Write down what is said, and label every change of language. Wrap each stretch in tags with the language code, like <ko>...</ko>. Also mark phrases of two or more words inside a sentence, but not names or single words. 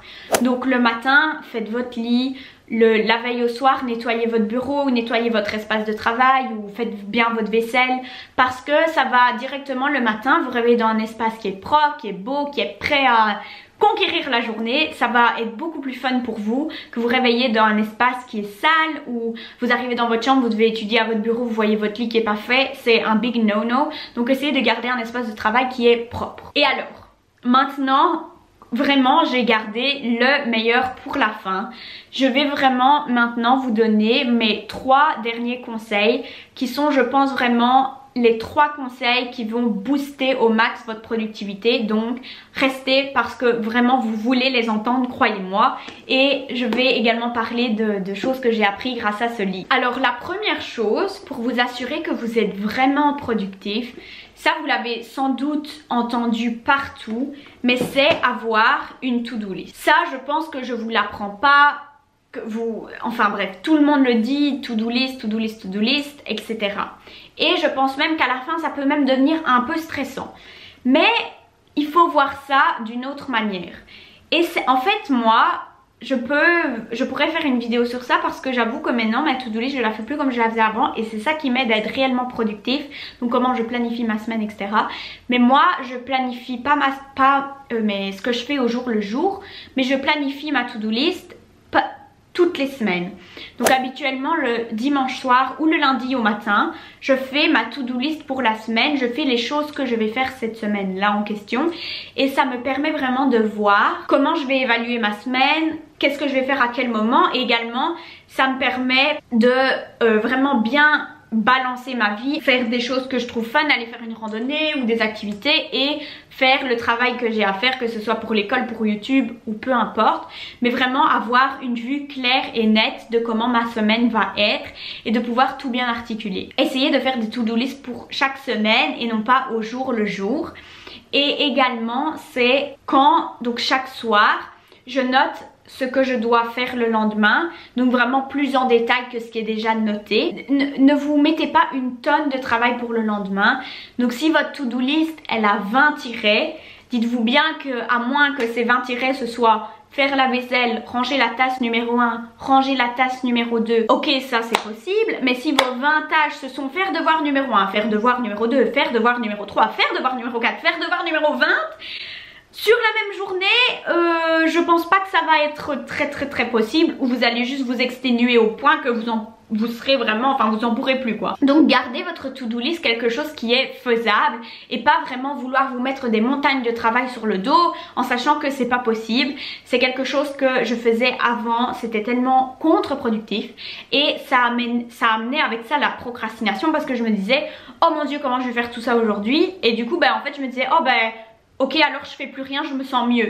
<fr>Donc le matin faites votre lit, la veille au soir nettoyez votre bureau ou nettoyez votre espace de travail ou faites bien votre vaisselle, parce que ça va directement le matin vous réveiller dans un espace qui est propre, qui est beau, qui est prêt à conquérir la journée. Ça va être beaucoup plus fun pour vous que vous réveillez dans un espace qui est sale, ou vous arrivez dans votre chambre, vous devez étudier à votre bureau, vous voyez votre lit qui est pas fait. C'est un</fr> <en>big no-no.</en> <fr>Donc essayez de garder un espace de travail qui est propre. Et alors, maintenant vraiment j'ai gardé le meilleur pour la fin. Je vais vraiment maintenant vous donner mes 3 derniers conseils qui sont, je pense, vraiment les 3 conseils qui vont booster au max votre productivité. Donc restez parce que vraiment vous voulez les entendre, croyez-moi. Et je vais également parler de choses que j'ai appris grâce à ce livre. Alors la première chose, pour vous assurer que vous êtes vraiment productif, ça vous l'avez sans doute entendu partout, mais c'est avoir une</fr> <en>to-do list.</en> <fr>Ça je pense que je vous l'apprends pas, que vous, enfin bref, tout le monde le dit,</fr> <en>to-do list, to-do list, to-do list,</en> <fr>etc. Et je pense même qu'à la fin ça peut même devenir un peu stressant. Mais il faut voir ça d'une autre manière. Et c'est en fait moi, je pourrais faire une vidéo sur ça parce que j'avoue que maintenant ma</fr> <en>to-do list</en> <fr>je la fais plus comme je la faisais avant et c'est ça qui m'aide à être réellement productif. Donc comment je planifie ma semaine, etc. Mais moi je planifie pas mais ce que je fais au jour le jour, mais je planifie ma</fr> <en>to-do list</en> <fr>toutes les semaines. Donc habituellement le dimanche soir ou le lundi au matin, je fais ma</fr> <en>to-do list</en> <fr>pour la semaine, je fais les choses que je vais faire cette semaine là en question et ça me permet vraiment de voir comment je vais évaluer ma semaine, qu'est-ce que je vais faire à quel moment, et également ça me permet de vraiment bien balancer ma vie, faire des choses que je trouve fun, aller faire une randonnée ou des activités et faire le travail que j'ai à faire, que ce soit pour l'école, pour YouTube ou peu importe, mais vraiment avoir une vue claire et nette de comment ma semaine va être et de pouvoir tout bien articuler. Essayez de faire des</fr> <en>to-do list</en> <fr>pour chaque semaine et non pas au jour le jour. Et également c'est quand, donc chaque soir, je note ce que je dois faire le lendemain, donc vraiment plus en détail que ce qui est déjà noté. Ne vous mettez pas une tonne de travail pour le lendemain. Donc si votre</fr> <en>to-do list</en> <fr>elle a 20 tirets, dites-vous bien que à moins que ces 20 tirets ce soit faire la vaisselle, ranger la tasse numéro 1, ranger la tasse numéro 2, ok ça c'est possible, mais si vos 20 tâches ce sont faire devoir numéro 1, faire devoir numéro 2, faire devoir numéro 3, faire devoir numéro 4, faire devoir numéro 20, sur la même journée, je pense pas que ça va être très possible, ou vous allez juste vous exténuer au point que vous serez vraiment, enfin vous en pourrez plus quoi. Donc gardez votre</fr> <en>to-do list</en> <fr>quelque chose qui est faisable et pas vraiment vouloir vous mettre des montagnes de travail sur le dos en sachant que c'est pas possible. C'est quelque chose que je faisais avant, c'était tellement contre-productif et ça amenait avec ça la procrastination parce que je me disais oh mon dieu comment je vais faire tout ça aujourd'hui, et du coup en fait je me disais oh ok alors je fais plus rien, je me sens mieux.</fr>